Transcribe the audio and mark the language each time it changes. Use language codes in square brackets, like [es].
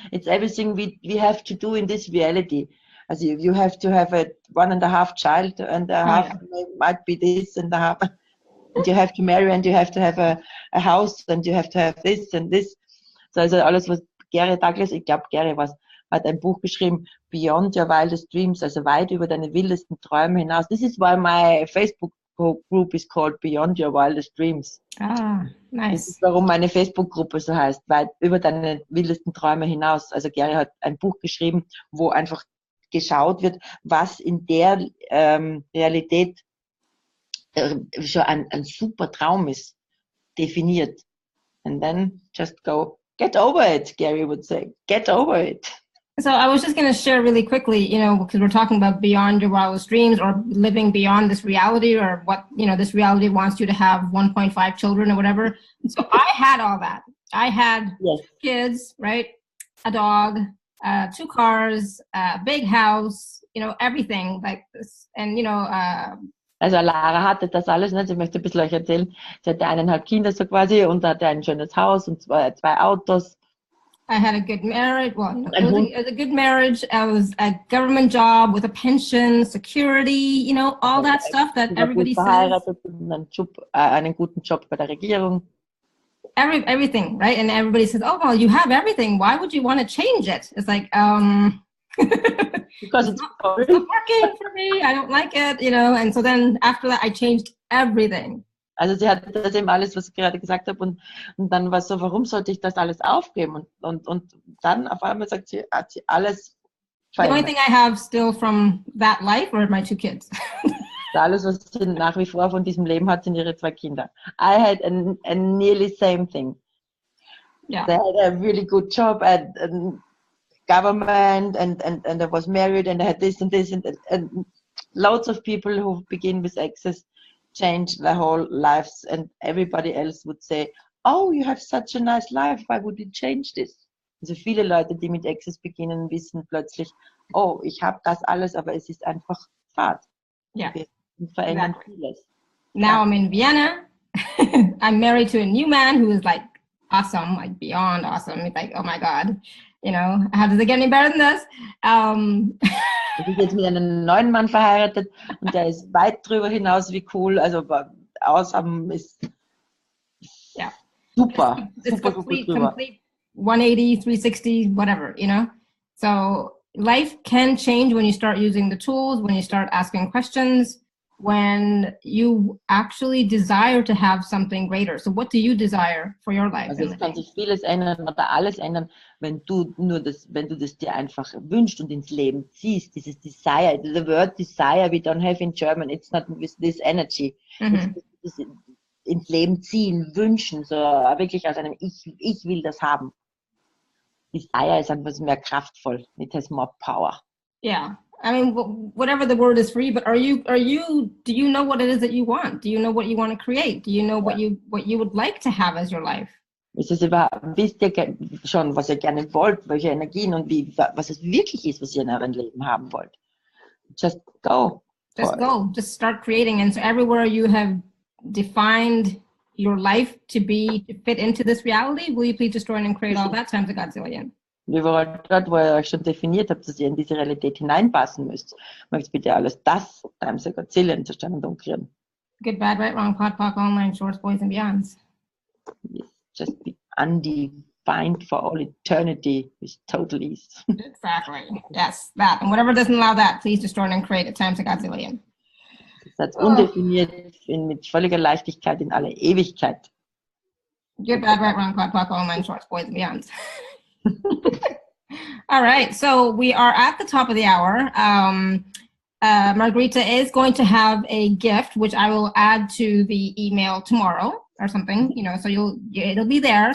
[en] It's everything we have to do in this reality. As you have to have a 1.5 child and a half might be this and a half. And you have to marry and you have to have a house and you have to have this and this. [de] So also alles, was Gary Douglas, ich glaube Gary hat ein Buch geschrieben, Beyond Your Wildest Dreams, also weit über deine wildesten Träume hinaus. [en] This is why my Facebook group is called Beyond Your Wildest Dreams. Ah, nice. [de] Das ist, warum meine Facebook-Gruppe so heißt, weit über deine wildesten Träume hinaus. Also Gary hat ein Buch geschrieben, wo einfach geschaut wird, was in der Realität schon ein super Traum ist, definiert. [en] And then just go, get over it, Gary would say. Get over it. So I was just going to share really quickly, because we're talking about beyond your wildest dreams or living beyond this reality or what, this reality wants you to have 1.5 children or whatever. So I had all that. I had kids, right? A dog, 2 cars, a big house, everyththing like this. And, [de] Also Lara hatte das alles, ne? Sie möchte ein bisschen euch erzählen. Sie hatte 1,5 Kinder so quasi und hatte ein schönes Haus und 2 Autos. [en] I had a good marriage. Well, it was a good marriage. I was a government job with a pension, security, all that stuff that everybody says. [de] Einen guten Job bei der Regierung. [en] Everything, right? And everybody says, oh, well, you have everything. Why would you want to change it? It's like, because it's not working for me. I don't like it, And so then after that, I changed everything. [de] Also sie hat das eben alles, was ich gerade gesagt habe, und dann war es so, warum sollte ich das alles aufgeben? Und dann auf einmal hat sie alles verändert. [en] The only thing I have still from that life are my 2 kids. [de] Alles, was sie nach wie vor von diesem Leben hat, sind ihre 2 Kinder. [en] I had a nearly same thing. Yeah. They had a really good job at government and I was married and I had this and this and loads of people who begin with access change their whole lives and everybody else would say, oh, you have such a nice life, why would you change this? [de] Also viele Leute, die mit Access beginnen, wissen plötzlich, oh, ich habe das alles, aber es ist einfach Fahrt. [en] Yeah. [de] Wir verändern vieles. [en] Now I'm in Vienna. I'm married to a new man who is like awesome, like beyond awesome. It's like, oh my God, how does it get any better than this? [de] Ich bin jetzt mit einem neuen Mann verheiratet und der ist weit drüber hinaus wie cool. Also awesome ist super. [en] It's super complete 180, 360, whatever, So life can change when you start using the tools, when you start asking questions, when you actually desire to have something greater. So what do you desire for your life? [de] Also es kann sich vieles ändern oder alles ändern, wenn du das dir einfach wünschst und ins Leben ziehst. Dieses Desire, [en] the word desire we don't have in German, it's not with this energy. Mm-hmm. [de] ins Leben ziehen, wünschen, so wirklich aus einem ich will das haben. Desire ist einfach mehr kraftvoll. [en] It has more power. Yeah. I mean, whatever the word is for you, but do you know what it is that you want? Do you know what you want to create? Do you know what you would like to have as your life? [de] Wisst ihr schon, was ihr gerne wollt, welche Energien und was es wirklich ist, was ihr in eurem Leben haben wollt? [en] Just go. Just go. Just start creating. And so everywhere you have defined your life to fit into this reality, will you please destroy and create all that times a godzillion? [de] Überall dort, wo ihr euch schon definiert habt, dass ihr in diese Realität hineinpassen müsst, möchtet bitte alles das [en] times a godzillion [de] zerstören und umkreieren. [en] Good, bad, right, wrong, pot, pock, online, shorts, boys and beyonds. Yes, just be undefined for all eternity with total ease. Exactly. Yes, that. And whatever doesn't allow that, please destroy and create it times a godzillion. [de] Das ist undefiniert mit völliger Leichtigkeit in alle Ewigkeit. [en] Good, bad, right, wrong, pot, pock, online, shorts, boys and beyonds. All right, so we are at the top of the hour. Margarete is going to have a gift, which I will add to the email tomorrow or something, so it'll be there.